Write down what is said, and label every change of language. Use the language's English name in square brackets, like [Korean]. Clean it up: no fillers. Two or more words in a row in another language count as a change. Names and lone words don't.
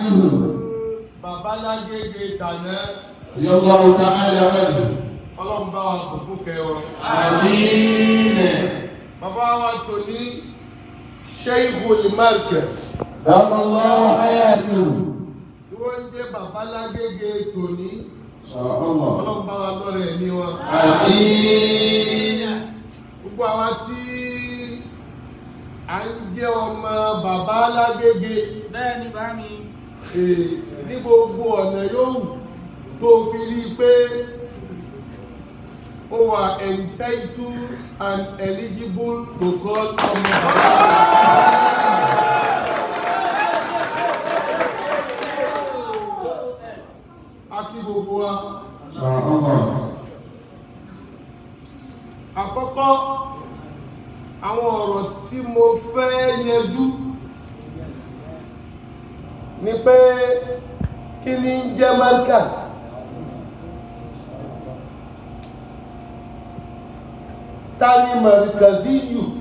[Arabic] عنه [Yoruba] bàbá lágége tàná [Arabic] رضي الله تعالى عنه [Yoruba] ọlọ́run bá wa kúkú kẹwọn. [Arabic] آمين. [Yoruba] bàbá wa tó ní Sheikhul Markaz [Arabic] دام الله حياته [Yoruba] tí wọ́n ń jẹ́ bàbá lágége tòní [Arabic] إن شاء الله. [Yoruba] ọlọ́run bá wa lọ́rẹ̀ ẹ̀mí wọn. [Arabic] آمين. [Yoruba] gbogbo àwa tí à ń jẹ́ ọmọ bàbá lágége bẹ́ẹ̀ ni bá mi. ní gbogbo ọ̀nà yòówù tó fi rí i pé ó wà [English] entitled and eligible to call [Yoruba] ọmọ bàbá. a kí gbogbo wa. [Arabic] إن شاء الله. [Yoruba] àkọ́kọ́ àwọn ọ̀rọ̀ tí mo fẹ́ yanjú ni pé kí ni ń jẹ́ markaz. Ta ni markaziyu?